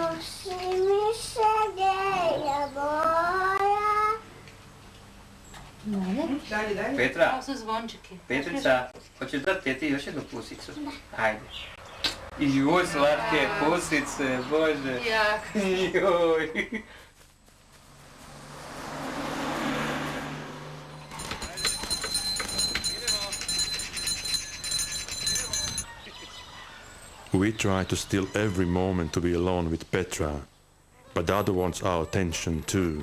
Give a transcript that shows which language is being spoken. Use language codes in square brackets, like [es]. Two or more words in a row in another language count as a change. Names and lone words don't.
[hr] Nosi mi se geja boja. Petra, To su zvončiki. Petrica, hoćeš dati teti još jednu pusicu? Ajde. Joj, slatke pusice, Bože. Jak. Joj. [en] We try to steal every moment to be alone with Petra, but the other wants our attention too.